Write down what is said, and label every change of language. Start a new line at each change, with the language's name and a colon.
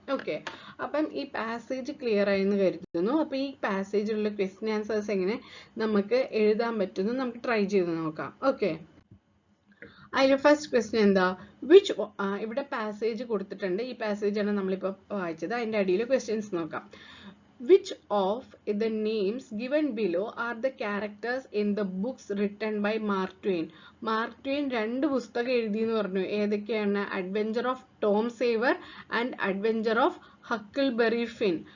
Malayalam: Okay, അപ്പം ഈ passage clear ആയെന്ന് കരുതുന്നു. അപ്പം ഈ പാസേജിലുള്ള ക്വസ്റ്റ്യൻ ആൻസേഴ്സ് എങ്ങനെ നമുക്ക് എഴുതാൻ പറ്റുന്നു നമുക്ക് ട്രൈ ചെയ്ത് നോക്കാം. ഓക്കെ, അതിൽ ഫസ്റ്റ് ക്വസ്റ്റ്യൻ എന്താ, ഇവിടെ പാസേജ് കൊടുത്തിട്ടുണ്ട്. ഈ പാസേജാണ് നമ്മളിപ്പോൾ വായിച്ചത്. അതിൻ്റെ അടിയിൽ ക്വസ്റ്റ്യൻസ് നോക്കാം.
English: Which of the names given below are the characters in the books written by Mark Twain?
Malayalam: Mark Twain രണ്ട് പുസ്തകം എഴുതി എന്ന് പറഞ്ഞു. ഏതൊക്കെയാണ്? Adventure of Tom saver and adventure of Huckleberry fin.